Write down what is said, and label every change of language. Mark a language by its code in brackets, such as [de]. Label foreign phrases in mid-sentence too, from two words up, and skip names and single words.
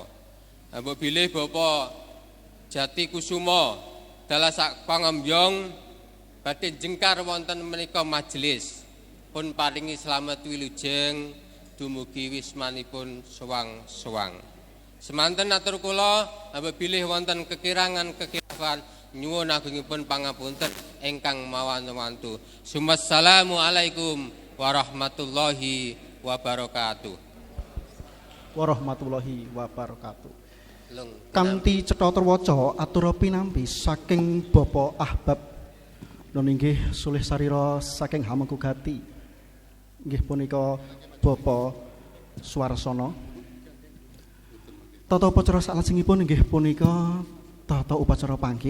[jv] Hamba bilih Bapak Jati Kusuma dalah sak pangambyong badhe jengkar wonten menika majelis pun paringi slamet wilujeng dumugi wismanipun sowang-sowang. Semanten atur kula apabila wonten kekirangan-kekilafan nyuwun agungipun pangapunten ingkang mawantu. [ar] السلام عليكم ورحمة الله وبركاته. ورحمة الله وبركاته. [jv] kanthi cetha terwaca atura pinampi saking Bapak Ahbab nun inggih sulih sarira saking Hamengkugati inggih punika Bapak Suwarsana. Tata upacara salajengipun inggih punika tata upacara panggih.